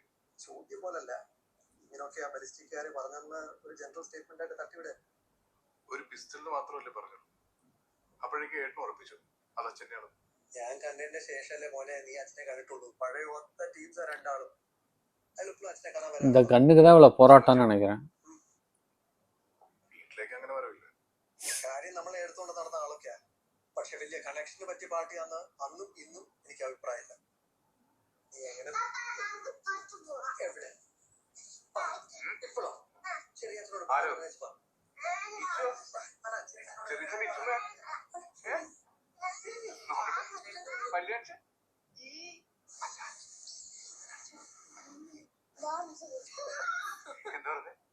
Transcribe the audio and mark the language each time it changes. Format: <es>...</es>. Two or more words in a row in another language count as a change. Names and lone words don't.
<ml>ചോദ്യം പോലല്ല, ഇങ്ങനൊക്കെ ആ ബലിസ്റ്റിക്കാര് പറഞ്ഞെന്ന് ഒരു</ml> <en>general statement</en> <ml>ആയിട്ട് തട്ടിവിടെ. ഒരു പിസ്റ്റളിന് മാത്രമല്ലേ പറഞ്ഞു? അപ്പോഴേക്ക് ഏട്ടൻ ഉറപ്പിച്ചു അത് അച്ഛനെയാണ്. ഞാൻ കണ്ടതിന്റെ ശേഷമല്ലേ മോനെ നീ അച്ഛനെ കണ്ടിട്ടുള്ളൂ. പഴയ ഒത്ത ടീംസ് രണ്ടാളും. അതിലിപ്പോഴും അച്ഛനെ കാണാൻ</ml> <ta>இந்த கண்ணுக்கு தான் இவ்வளோ போராட்டம்னு நினைக்கிறேன்.</ta> <ml>വീട്ടിലേക്ക് അങ്ങനെ വരവില്ല. കാര്യം നമ്മളെ എടുത്തോണ്ട് നടന്ന ആളൊക്കെയാ. പക്ഷെ വലിയ കണക്ഷന് പറ്റിയ പാർട്ടിയാന്ന് അന്നും ഇന്നും എനിക്ക് അഭിപ്രായമില്ല. നീ എങ്ങനെ എവിടെ ഇപ്പോഴോ ചെറിയ എന്താ പറഞ്ഞേ?</ml>